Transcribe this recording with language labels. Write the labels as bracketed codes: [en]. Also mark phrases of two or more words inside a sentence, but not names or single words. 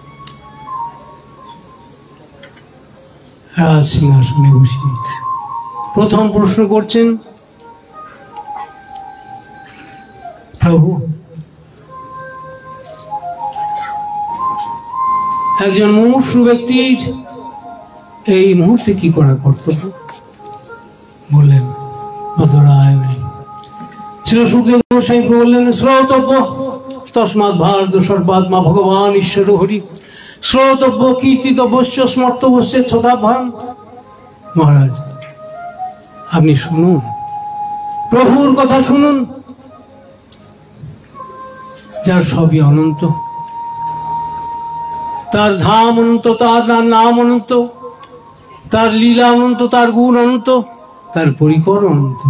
[bn] রাজ সিংহাসনে বসিয়ে প্রথম প্রশ্ন করছেন, প্রভু একজন মুমূর্ষু ব্যক্তির এই মুহূর্তে কি করা কর্তব্য? বললেন শ্রী সুখদেব গোস্বামী বললেন শ্রোতব্য [sa] तस्मात् भारत सर्वात्मा भगवान ईश्वर हरि श्रोतव्य कीर्तितव्यश्च स्मर्तव्यश्च तथा भयं। [bn] महाराज আপনি শুনুন, প্রভুর কথা শুনুন, যার সবই অনন্ত, তার ধাম অনন্ত, তার নাম অনন্ত, তার লীলা অনন্ত, তার গুণ অনন্ত, তার পরিকর অনন্ত।